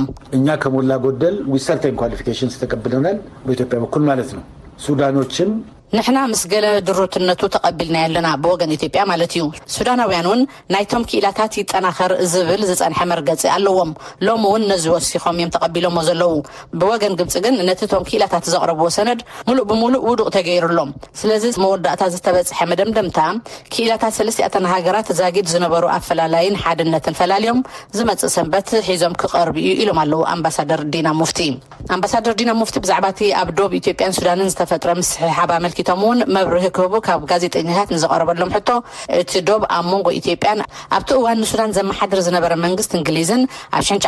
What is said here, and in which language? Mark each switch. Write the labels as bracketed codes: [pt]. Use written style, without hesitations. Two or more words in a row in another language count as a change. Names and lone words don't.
[am] እኛ ከሞላ ጎደል [en] with certain qualifications [am] ተቀብለናል በኢትዮጵያ በኩል ማለት ነው። ሱዳኖችም [ti] ንሕና ምስ ገለ ድሩትነቱ ተቐቢልና ያለና ብወገን ኢትዮጵያ ማለት እዩ። ሱዳናውያንን ናይቶም ክኢላታት ይጠናኸር ዝብል ዝጸንሐ መርገጺ ኣለዎም። ሎሚ እውን ነዚ ወሲኾም እዮም ተቐቢሎሞ ዘለዉ። ብወገን ግብጽ ግን ነቲ ቶም ክኢላታት ዘቕረብዎ ሰነድ ሙሉእ ብሙሉእ ውዱቕ ተገይሩሎም። ስለዚ መወዳእታ ዝተበጽሐ መደምደምታ ክኢላታት ሰለስቲኣተን ሃገራት ዛጊድ ዝነበሩ ኣፈላላይን ሓድነትን ፈላልዮም ዝመጽእ ሰንበት ሒዞም ክቐርቡ እዩ ኢሎም ኣለዉ ኣምባሳደር ዲና ሙፍቲ። ኣምባሳደር ዲና ሙፍቲ ብዛዕባ እቲ ኣብ ዶብ ኢትዮጵያን ሱዳንን ዝተፈጥረ ምስሕሓብ አመልኪቶምን መብርህ ክህቡ ካብ ጋዜጠኛታት ንዘቐረበሎም ሕቶ እቲ ዶብ ኣብ መንጎ ኢትዮጵያን ኣብቲ እዋን ሱዳን ዘመሓድር ዝነበረ መንግስት እንግሊዝን ኣብ